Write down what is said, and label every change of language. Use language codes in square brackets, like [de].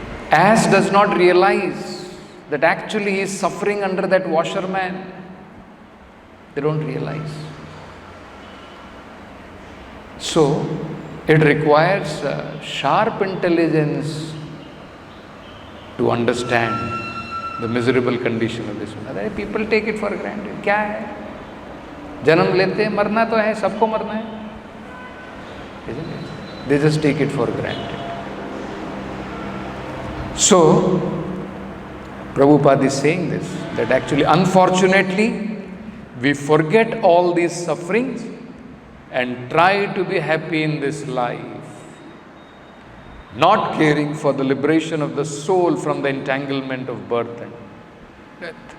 [en] Ass does not realize that actually he is suffering under that washerman. They don't realize. So, it requires sharp intelligence to understand the miserable condition of this one. People take it for granted. [hi] क्या है? जन्म लेते हैं, मरना तो है, सबको मरना है. [en] Isn't it? They just take it for granted. So, Prabhupada is saying this, that actually, unfortunately, we forget all these sufferings and try to be happy in this life, not caring for the liberation of the soul from the entanglement of birth and death.